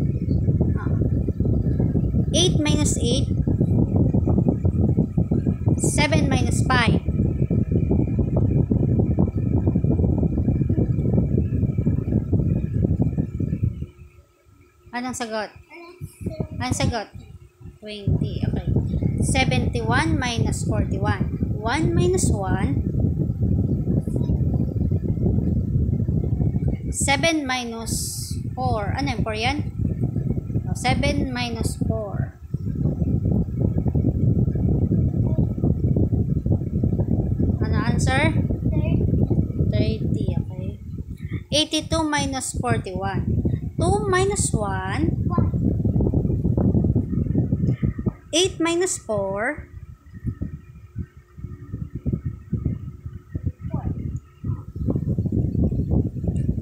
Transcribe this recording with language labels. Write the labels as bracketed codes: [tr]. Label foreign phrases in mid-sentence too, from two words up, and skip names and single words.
[en] 8 minus 8. 7 minus 5. [tl] Anong sagot? Anong sagot? 20. Okay. [en] 71 minus 41. 1 minus 1. 7 minus 4. [tl] Ano yung 4 yan? [en] 7 minus 4. Ano answer? 30. Okay. 82 minus 41. 2 minus 1. 8 minus 4. 4.